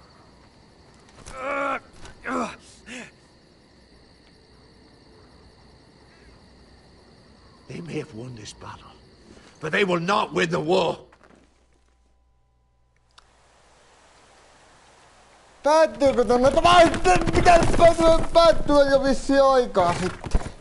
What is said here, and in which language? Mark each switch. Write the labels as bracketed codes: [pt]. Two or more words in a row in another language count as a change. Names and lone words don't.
[en] They may have won this battle, but they will not win the war. [fi] Päättyykö tonne? Pitäis päättyä jo vissiin aikaa sitten.